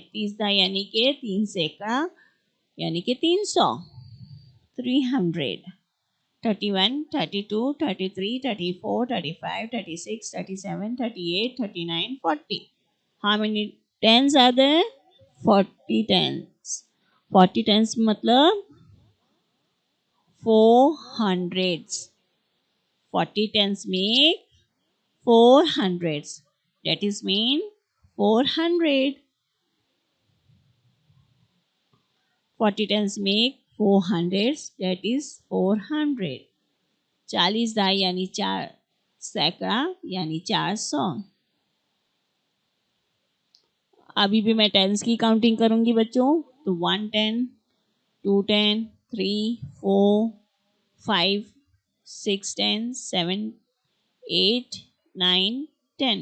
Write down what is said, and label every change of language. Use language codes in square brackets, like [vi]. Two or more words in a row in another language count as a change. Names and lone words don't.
[hi] 30 दाई यानी कि 3 सैकड़ा यानी कि 300। 300। 31 32 33 34 35 36 37 38 39 40. [en] How many tens are there? 40 tens. 40 tens मतलब 400s. 40 tens make 400s. That is mean 400. 40 tens make 400s. That is 400. [hi] 40 दाई यानी 4 सैकड़ा यानी 400। अभी भी मैं टेंस की काउंटिंग करूंगी बच्चों। तो 110 210 3 4 5 6 10 7 8 9 10।